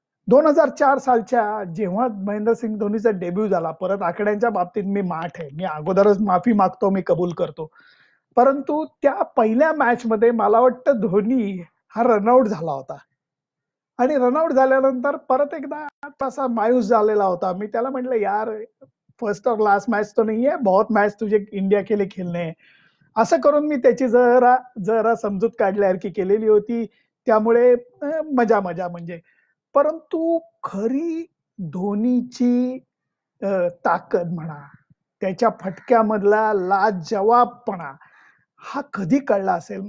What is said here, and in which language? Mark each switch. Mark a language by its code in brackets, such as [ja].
[mr] 2004 सालच्या जेव्हा महेंद्रसिंग धोनीचा डेब्यू झाला, परत आकड्यांच्या बाबतीत मी माठ आहे, मी अगोदरच माफी मागतो, मी कबूल करतो. परंतु त्या पहिल्या मॅच मध्ये मला वाटतं धोनी हा रनआउट झाला होता आणि रनआउट झाल्यानंतर परत एकदा तसा मायूस झालेला होता. मी त्याला म्हटलं, [hi] यार फर्स्ट और लास्ट मैच तो नहीं है, बहुत मैच तुझे इंडिया के लिए खेलने हैं. [mr] असं करून मी त्याची जरा जरा समजूत काढल्यासारखी केलेली होती. त्यामुळे मजा मजा म्हणजे. परंतु खरी धोनीची ताकद म्हणा, त्याच्या फटक्यामधला लाजवाबपणा हा कधी कळला असेल?